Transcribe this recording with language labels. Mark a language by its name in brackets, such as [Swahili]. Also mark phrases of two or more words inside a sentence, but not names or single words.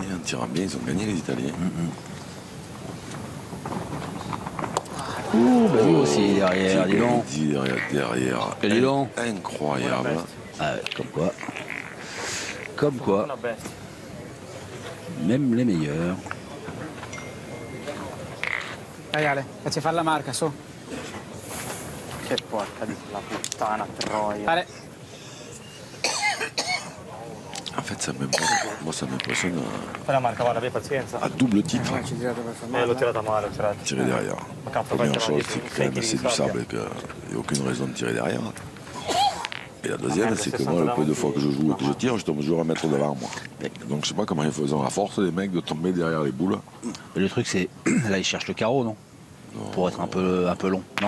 [French] En tirant bien, ils ont gagné les Italiens. Lui aussi derrière, dis donc. Derrière. Et dis donc. Incroyable. Ah, comme quoi. Même les meilleurs. [Italian] Dai Ale, facci fare la marca, su. Che porca di la puttana troia. Ale. [French] En fait, ça m'impressionne [Italian] Fai la marca, guarda, abbi pazienza. [French] à double titre. [Italian] L'ho tirata male, l'ho tirata. [French] Tirer derrière. La première chose, c'est que quand même c'est du sable et qu'il n'y a aucune raison de tirer derrière. Et la deuxième, c'est que moi, le peu de fois que je joue et que je tire, je tombe toujours à mettre devant moi. Donc je sais pas comment ils font à force, les mecs, de tomber derrière les boules. Mais le truc, c'est là, ils cherchent le carreau, non? Pour être un peu long, non?